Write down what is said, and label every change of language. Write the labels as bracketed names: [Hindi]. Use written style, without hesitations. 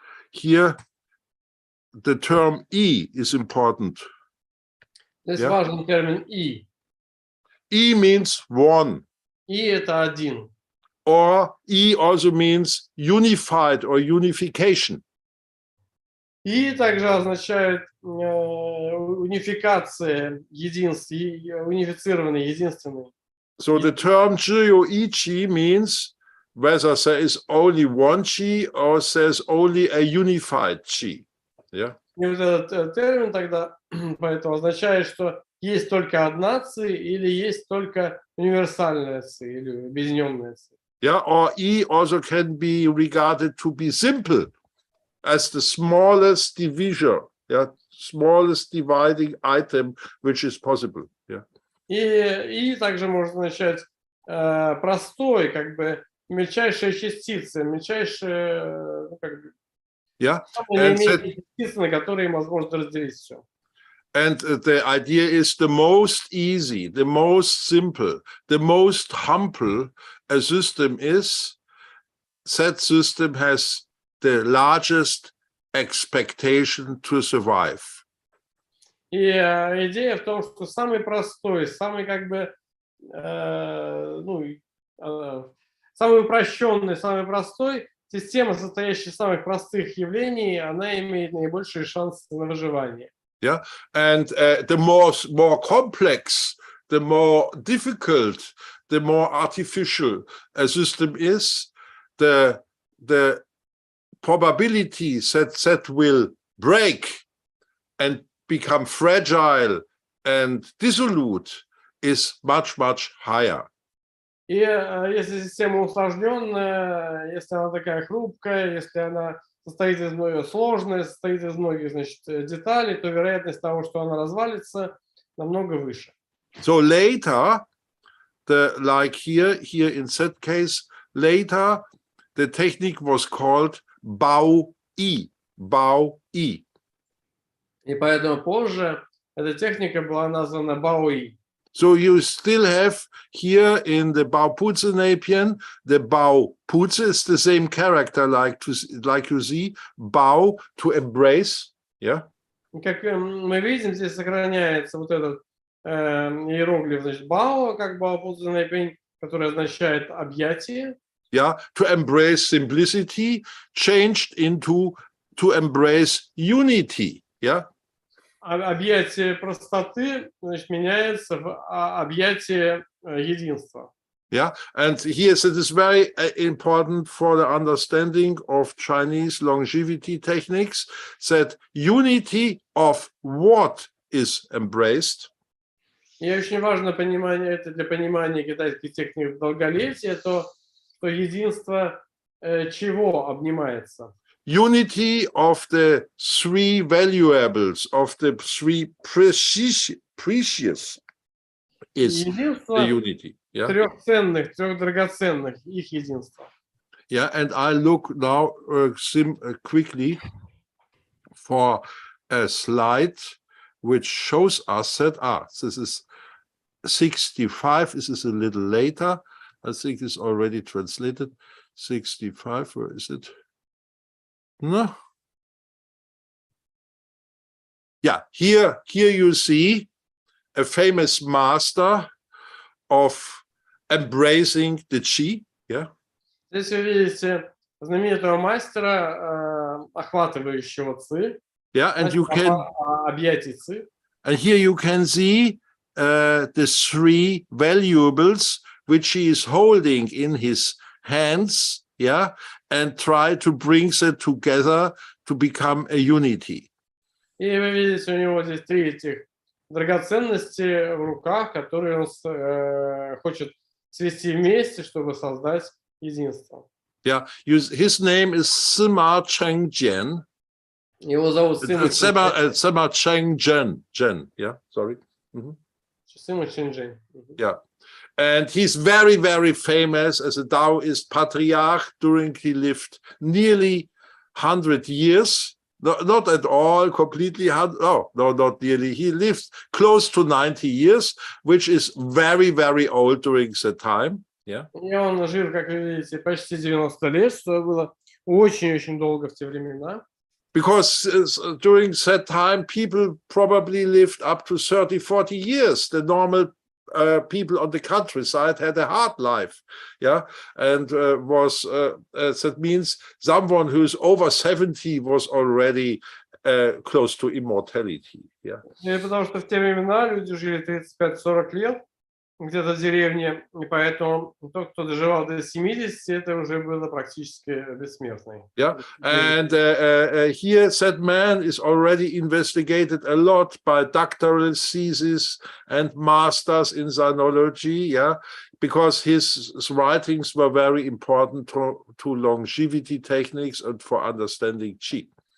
[English] Here, the term I is important. [Russian] Здесь важен термин И. [English] I means one. [Russian] И это один. [English] Or I also means unified or unification. [Russian] И также означает унификация, единство, унифицированный, единственный. [English] So the term Zhiyo I-Qi means whether there is only one Qi or there's only a unified Qi. Yeah. [Russian] И вот этот термин тогда поэтому означает, что есть только одна ци или есть только универсальная ци или объединенная ци. [English] Yeah, or I also can be regarded to be simple as the smallest divisor, yeah, smallest dividing item which is possible. Yeah. [Russian] И также можно означать простой, как бы мельчайшая частица, мельчайшая, ну, как бы, [English] yeah, [Russian] частицы, на которые возможно разделить все. [English] And the idea is the most easy, the most simple, the most humble a system is, that system has the largest expectation to survive. [Russian] И идея в том, что самый простой, самый как бы, самый упрощенный, самый простой система, состоящая из самых простых явлений, она имеет наибольшие шансы на выживание. [English] Yeah, and the more complex, the more difficult, the more artificial a system is, the probability that will break and become fragile and dissolute is much, much higher. [Russian] И если система усложненная, если она такая хрупкая, если она состоит из многих сложная, состоит из многих, значит, деталей, то вероятность того, что она развалится, намного выше. [English] So later, like here in that case, later the technique was called Bao-I. Bao-I. [Russian] И поэтому позже эта техника была названа Bao-И. [English] So you still have here in the Bao-Pu-Zi Napian, the Bao-Pu-Zi is the same character like you see, Bao, to embrace, yeah. [Russian] Как мы видим, здесь сохраняется вот этот иероглиф, значит, Бао, как Бао-Пу-Зи пень, который означает объятие. [English] Yeah, to embrace simplicity, changed into to embrace unity, yeah. [Russian] Объятие простоты, значит, меняется в объятие единства. [English] Yeah, and here it is very important for the understanding of Chinese longevity techniques that unity of what is embraced. [Russian] И очень важно понимание, это для понимания китайских техник долголетия, то, что единство чего обнимается. [English] Unity of the three valuables, of the three precious is the unity. Yeah? [Russian] Трех ценных, трех драгоценных, их единство. [English] Yeah, and I look now quickly for a slide which shows us that, this is 65, this is a little later, I think it's already translated, 65, where is it? No. Yeah, here you see a famous master of embracing the Qi, yeah. [Russian] Здесь вы видите знаменитого мастера, охватывающего Ци. [English] Yeah, and you can [Russian] объятий Ци. [English] And here you can see the three valuables which he is holding in his hands, yeah, and try to bring them together to become a unity. [Russian] И вы видите, у него здесь три этих драгоценности в руках, которые он хочет свести вместе, чтобы создать единство. [English] Yeah, his name is Sima Chengjian. [Russian] Его зовут [English] Sima Chengjian. Yeah, sorry. [Russian] Сыма Чэньчжэнь. [English] Yeah. And he's very, very famous as a Taoist patriarch during he lived nearly 100 years. Not at all completely, no, not nearly. He lived close to 90 years, which is very, very old during the time. Yeah. [Russian] И он жил, как вы видите, почти 90 лет, что было очень-очень долго в те времена. [English] Because during that time, people probably lived up to 30, 40 years. The normal people on the countryside had a hard life, yeah, and that means someone who is over 70 was already close to immortality, yeah. [Russian] И потому что в те времена люди жили 35-40 лет где-то в деревне, и поэтому тот, кто доживал до 70, это уже было практически бессмертный. [English] Yeah, and here that man is already investigated a lot by doctoral theses and masters in sinology, yeah, because his writings were very important to longevity techniques and for understanding Qi.